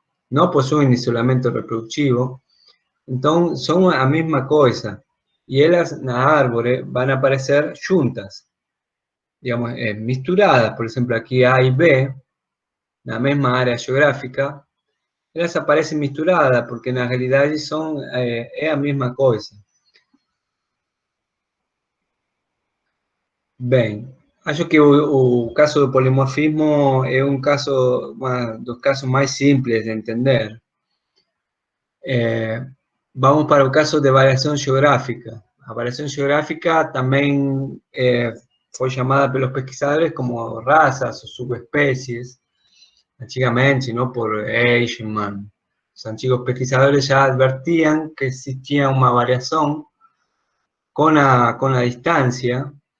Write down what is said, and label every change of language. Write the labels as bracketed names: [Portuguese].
[Spanish] No poseen isolamento reproductivo, entonces son la misma cosa, y ellas en árboles van a aparecer juntas, digamos, misturadas. Por ejemplo, aquí A y B, la misma área geográfica, ellas aparecen misturadas porque en la realidad son la misma cosa. [Portuguese] Bem, acho que o caso do polimorfismo é um dos casos mais simples de entender. [Spanish] Vamos para el caso de variación geográfica. La variación geográfica también fue llamada por los pesquisadores como razas o subespecies, antiguamente, ¿no? Por Eichmann. Los antiguos pesquisadores ya advertían que existía una variación con la distancia.